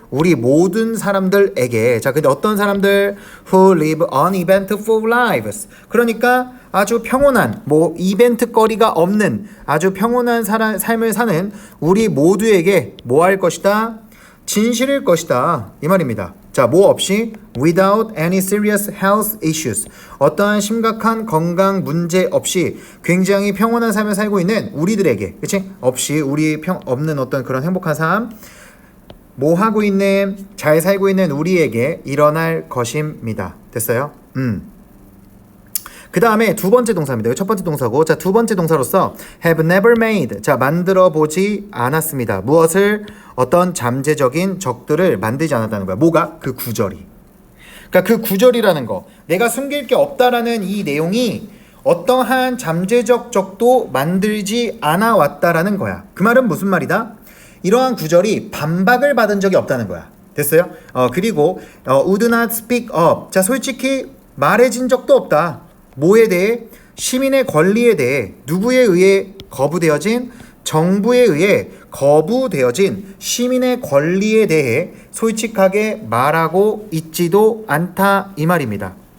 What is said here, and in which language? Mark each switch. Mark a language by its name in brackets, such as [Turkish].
[Korean] 우리 모든 사람들에게. 자, 근데 어떤 사람들? [English] Who live uneventful lives. [Korean] 그러니까 아주 평온한, 뭐 이벤트거리가 없는 아주 평온한 삶을 사는 우리 모두에게 뭐 할 것이다? 진실일 것이다. 이 말입니다. 자, 뭐 없이 [English] without any serious health issues. [Korean] 어떠한 심각한 건강 문제 없이 굉장히 평온한 삶을 살고 있는 우리들에게, 그치? 없이 없는 어떤 그런 행복한 삶, 뭐 하고 있는, 잘 살고 있는 우리에게 일어날 것입니다. 됐어요? 그 다음에 두 번째 동사입니다. 첫 번째 동사고, 자, 두 번째 동사로서 [English] have never made. [Korean] 자, 만들어 보지 않았습니다. 무엇을? 어떤 잠재적인 적들을 만들지 않았다는 거야. 뭐가? 그 구절이. 그러니까 그 구절이라는 거, 내가 숨길 게 없다라는 이 내용이 어떠한 잠재적 적도 만들지 않아 왔다라는 거야. 그 말은 무슨 말이다? 이러한 구절이 반박을 받은 적이 없다는 거야. 됐어요? 그리고 [English] would not speak up. [Korean] 자, 솔직히 말해진 적도 없다. 뭐에 대해? 시민의 권리에 대해. 누구에 의해 거부되어진? 정부에 의해 거부되어진 시민의 권리에 대해 솔직하게 말하고 있지도 않다 이 말입니다.